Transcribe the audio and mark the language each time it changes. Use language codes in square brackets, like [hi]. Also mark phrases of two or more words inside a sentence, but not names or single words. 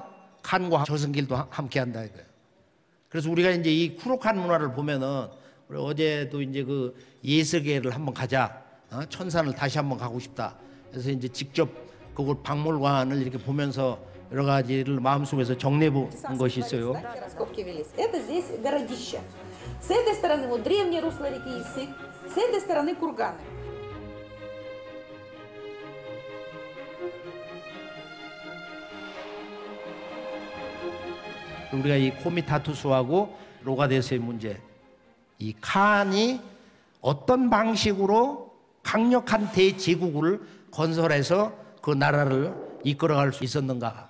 [ko] 칸과 저승길도 함께한다 이거예요. 그래서 우리가 이제 이 쿠로칸 문화를 보면은 우리 어제도 이제 그 예스계를 한번 가자. 천산을 다시 한번 가고 싶다. 그래서 이제 직접 그걸 박물관을 이렇게 보면서 여러 가지를 마음속에서 정리해 본 것이 있어요. [ru] Это здесь городище. С этой стороны вот древнее русло реки Иссык, с этой стороны курганы. [ko] 우리가 이 코미타투스하고 로가데스의 문제, 이 칸이 어떤 방식으로 강력한 대제국을 건설해서 그 나라를 이끌어갈 수 있었는가.